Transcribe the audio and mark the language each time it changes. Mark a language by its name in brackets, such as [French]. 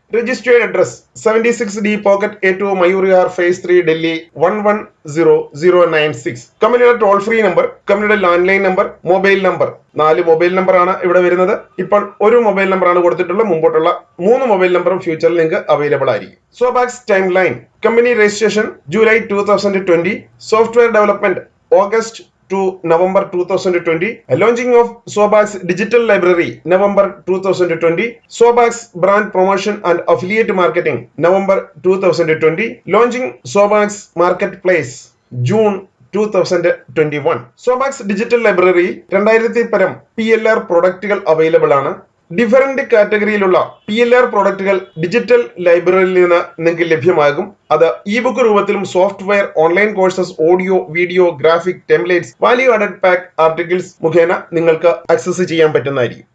[English] Registered address: 76D Pocket A2 Mayur Vihar Phase 3 Delhi 110096. [Malayalam] കമ്പനിയുടെ toll free number, കമ്പനിയുടെ land line number, mobile number. 4 mobile number ആണ് ഇവിടെ വരുന്നത്. ഇപ്പോൾ ഒരു മൊബൈൽ നമ്പർ ആണ് കൊടുത്തിട്ടുള്ളത്. മുമ്പോട്ടുള്ള 3 മൊബൈൽ നമ്പറും ഫ്യൂച്ചറിൽ നിങ്ങൾക്ക് അവൈലബിൾ ആയിരിക്കും. [English] Sobax time line: company registration July 2020, software development August to November 2020, launching of Sobax Digital Library November 2020, Sobax brand promotion and affiliate marketing November 2020, launching Sobax Marketplace June 2021. [Malayalam] Sobax Digital Library 2000 പരം PLR പ്രൊഡക്റ്റുകൾ available ആണ്. Different കാറ്റഗറിയിലുള്ള PLR പ്രൊഡക്റ്റുകൾ digital ലൈബ്രറിയിൽ നിന്ന് നിങ്ങൾക്ക് ലഭ്യമാകും. അത് E book രൂപത്തിലും software, online courses, audio, video, graphic, templates, value added pack articles മുഖേന നിങ്ങൾക്ക് ആക്സസ് ചെയ്യാൻ പറ്റുന്നതായിരിക്കും.